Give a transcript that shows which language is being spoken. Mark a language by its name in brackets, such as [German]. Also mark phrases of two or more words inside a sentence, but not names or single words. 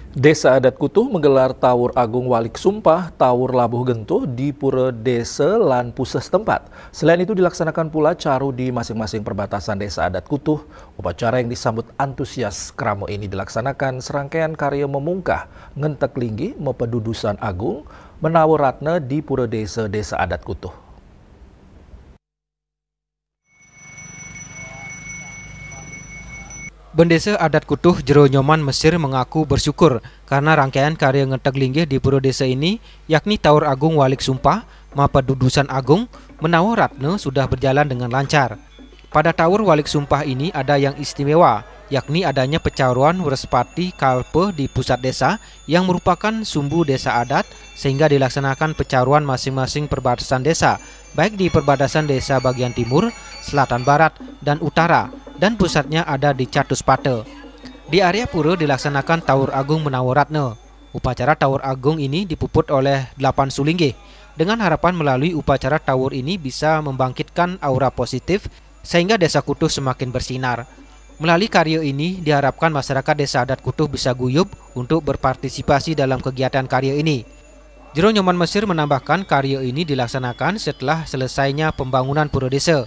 [Indonesian] Desa Adat Kutuh menggelar Tawur Agung Walik Sumpah Tawur Labuh Gentuh di Pura Desa lan Pusat setempat. Selain itu dilaksanakan pula caru di masing-masing perbatasan Desa Adat Kutuh. Upacara yang disambut antusias kramo ini dilaksanakan serangkaian karya memungkah ngentek linggi mepedudusan agung menawur ratna di Pura Desa Adat Kutuh. Bendesa Adat Kutuh Jero Nyoman Mesir mengaku bersyukur karena rangkaian karya ngetek linggih di Pura Desa ini, yakni Tawur Agung Walik Sumpah, Mapedudusan Agung, Menawur Ratna sudah berjalan dengan lancar. Pada Tawur Walik Sumpah ini ada yang istimewa, yakni adanya pecaruan Wrespati Kalpe di pusat desa yang merupakan sumbu desa adat sehingga dilaksanakan pecaruan masing-masing perbatasan desa, baik di perbatasan desa bagian timur, selatan barat, dan utara, dan pusatnya ada di Catuspate. Di area pura dilaksanakan Tawur Agung Menawur Ratna. Upacara Tawur Agung ini dipuput oleh 8 sulinggih, dengan harapan melalui upacara Tawur ini bisa membangkitkan aura positif sehingga desa Kutuh semakin bersinar. Melalui karya ini diharapkan masyarakat Desa Adat Kutuh bisa guyup untuk berpartisipasi dalam kegiatan karya ini. Jero Nyoman Mesir menambahkan karya ini dilaksanakan setelah selesainya pembangunan pura desa.